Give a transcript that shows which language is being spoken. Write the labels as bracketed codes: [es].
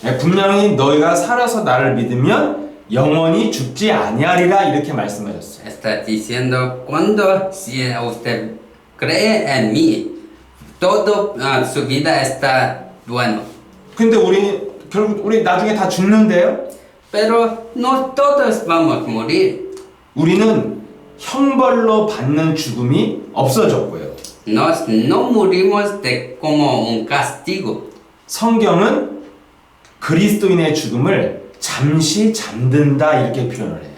[ko] 분명히 너희가 살아서 나를 믿으면 영원히 죽지 아니하리라 이렇게 말씀하셨어요. [es] Está diciendo, si usted cree en mí, toda su vida está bueno. [ko] 근데 결국 우리 나중에 다 죽는데요. [es] Pero no todos vamos a morir. [ko] 우리는 형벌로 받는 죽음이 없어졌고요. [es] Nos no morimos como un castigo. [ko] 성경은 그리스도인의 죽음을 잠시 잠든다 이렇게 표현을 해요.